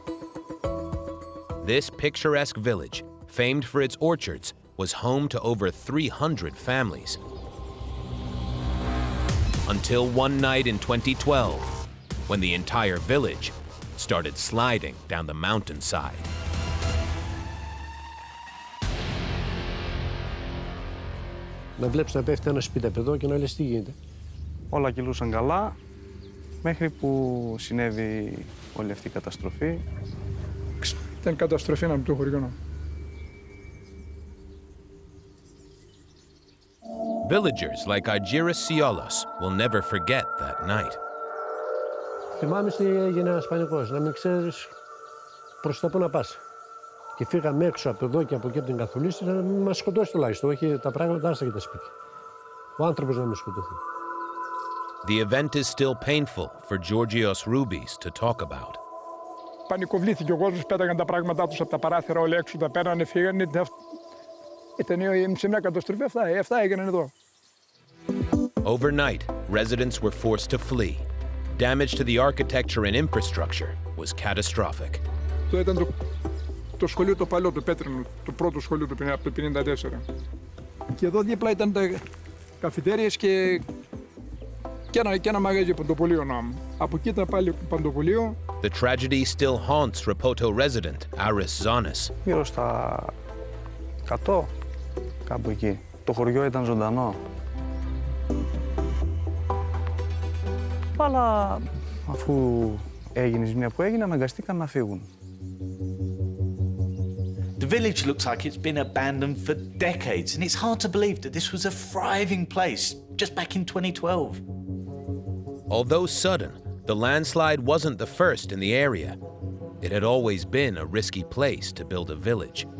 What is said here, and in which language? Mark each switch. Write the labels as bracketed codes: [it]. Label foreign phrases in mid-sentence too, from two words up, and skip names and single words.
[en] This picturesque village, famed for its orchards, was home to over 300 families. Until one night in 2012, when the entire village started sliding down the mountainside. [el] Να βλέπεις να πέφτει ένα σπίταπεδο και να λες τι γίνεται. Όλα κυλούσαν καλά, μέχρι που συνέβη όλη αυτή η καταστροφή. Ήταν καταστροφή να το χωριό. [en] Villagers like Argyris Siolos will never forget that night. [el] Θυμάμαι ότι έγινε ένας πανικός, να μην ξέρεις προς τα πού να πας. Και φύγαμε έξω από εδώ και από εκεί από την καθολίστρια να μην μας σκοτώσει τουλάχιστον, όχι τα πράγματα άστα και τα σπίτια. Ο άνθρωπος να μην σκοτωθεί. [en] The event is still painful for Georgios Roubis to talk about. [el] Πανικοβλήθηκε ο κόσμος, πέταγαν τα πράγματά τους από τα παράθυρα όλοι έξω, τα πέρανε, φύγανε. Ήταν σε μια καταστροφή, αυτά έγιναν εδώ. [en] Overnight, residents were forced to flee. Damage to the architecture and infrastructure was catastrophic. [el] Το ήταν το σχολείο το παλιό, το πέτρινο, το πρώτο σχολείο από το 1954. Και εδώ δίπλα ήταν τα καφετέριες και ένα μαγαζί παντοπολείο. Από εκεί ήταν πάλι παντοπολείο. [en] The tragedy still haunts Rapoto resident Aris Zonis. [el] Γύρω στα 100, κάπου εκεί. Το χωριό ήταν ζωντανό. Αλλά αφού έγινε η ζημιά που έγινε, αναγκαστήκαν να φύγουν. [en] The village looks like it's been abandoned for decades, and it's hard to believe that this was a thriving place just back in 2012. Although sudden, the landslide wasn't the first in the area. It had always been a risky place to build a village.